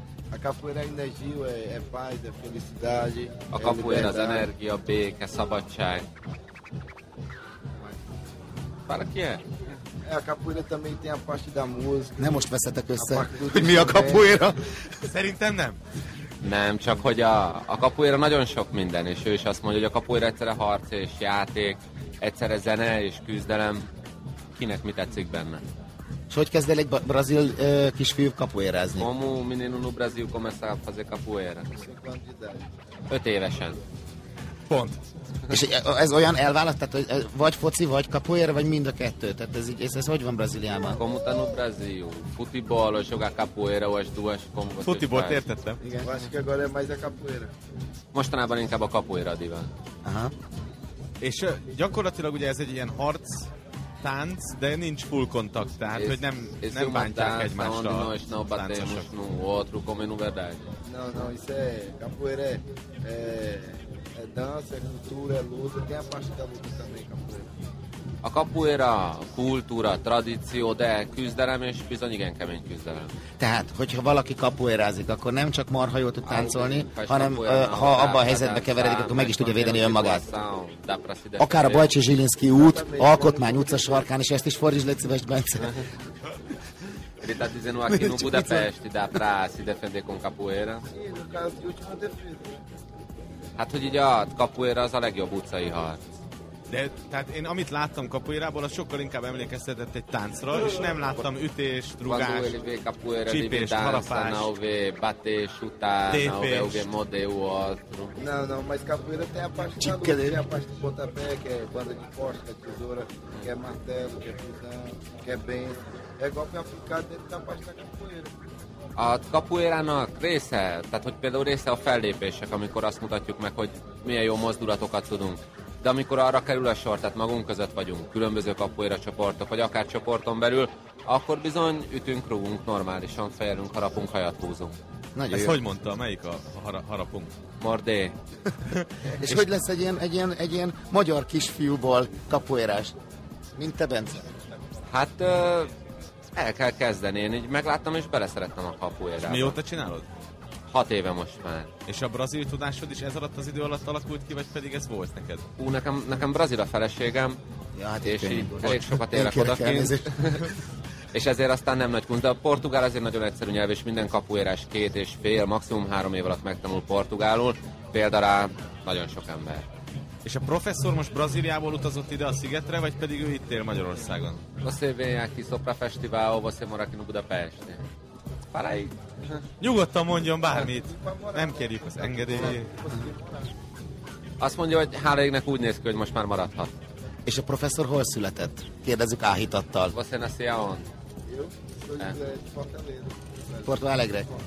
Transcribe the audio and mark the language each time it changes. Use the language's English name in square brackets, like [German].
[Portuguese] A kapuéra energia, é paz, é felicidade. [Hungarian] A kapuéra az energia, béke, szabadság. [Portuguese] Para ki é? A capoeira também tem a parte da música. [Hungarian] Nem most veszetek össze, hogy mi a kapuéra? Szerintem nem. Nem, csak hogy a kapuéra nagyon sok minden, és ő is azt mondja, hogy a kapuéra egyszerre harc és játék, egyszerre zene és küzdelem, kinek mi tetszik benne. És hogy kezd el egy brazil kisfiú kapuérázni? [Portuguese] Como o menino no Brasil começa a fazer capoeira? [Hungarian] 5 évesen. Pont. És ez olyan elválaszt, tehát hogy vagy foci, vagy kapuéra, vagy mind a kettő, tehát ez hogy van Brazíliában? [Portuguese] Como está no Brasil? Futebol, jogar capoeira, ou as duas, como você faz? [Hungarian] Futebol, értettem. [Portuguese] Igen, acho que agora é mais a capoeira. [Hungarian] Mostanában inkább a capoeira a divan. Aha. És gyakorlatilag ugye ez egy ilyen harc, tánc, de nincs full kontakt, tehát hogy nem bántják egymásra. [Portuguese] Onde nós não batemos no outro, como é no verdade? Não, isso é capoeira, é dança, é cultura, é luta, tem a parte da luta também, capoeira. [Hungarian] A kapuéra kultúra, tradíció, de küzdelem, és bizony igen kemény küzdelem. Tehát, hogyha valaki kapuérázik, akkor nem csak marha jól tud táncolni, hanem ha abban a helyzetben keveredik, akkor meg is tudja védeni önmagát. Akár a Bajcsi Zsilinszky út, Alkotmány utca sarkán, és ezt is fordítsd, légy szíves, Bence. [Portuguese] Ele tá dizendo aqui no Budapeste, dá pra se defender com capoeira. Sim, no caso de última defesa. [Hungarian] Hát, hogy így a capoeira az a legjobb utcai harc. De tehát én amit láttam capoeirából, az sokkal inkább emlékeztetett egy táncra, és nem láttam ütést, rugást, csípést, harapást. [Portuguese] Quando ele vê capoeira, ele vê dança, não vê bater, chutar, não vê mode ou outro. Não, não, mas capoeira tem a parte da luta, tem a parte do pontapé, que é banda de costa, que é tesoura, que é martelo, que é pisão, que é benção. É golpe aplicado dentro da parte da capoeira. [Hungarian] A capoeirának része, tehát hogy például része a fellépések, amikor azt mutatjuk meg, hogy milyen jó mozdulatokat tudunk. De amikor arra kerül a sor, tehát magunk között vagyunk, különböző capoeira csoportok, vagy akár csoporton belül, akkor bizony ütünk, rúgunk normálisan, fejelünk, harapunk, hajat húzunk. Nagyon ezt jó. Hogy mondta, melyik a harapunk? [Portuguese] Mordé. [Hungarian] És hogy lesz egy ilyen magyar kisfiúból capoeirás, mint te, Bence? Hát... el kell kezdeni, én így megláttam és beleszerettem a capoeirába. Mióta csinálod? 6 éve most már. És a brazil tudásod is ez alatt az idő alatt alakult ki, vagy pedig ez volt neked? Ú, nekem brazil a feleségem, ja, hát és így elég sokat élek odakint. És ezért aztán nem nagy kunst, de a portugál azért nagyon egyszerű nyelv, és minden capoeirás 2,5, maximum 3 év alatt megtanul portugálul, például nagyon sok ember. És a professzor most Brazíliából utazott ide a szigetre, vagy pedig ő itt él Magyarországon? [Portuguese] Você vem aqui só para festival ou você mora aqui no Budapest? Para aí. [Hungarian] Nyugodtan mondjon bármit. Nem kérjük az engedélyét. Azt mondja, hogy hála égnek úgy néz ki, hogy most már maradhat. És a professzor hol született? Kérdezzük áhítattal. [Portuguese] Você nasceu aonde? Porto Alegre.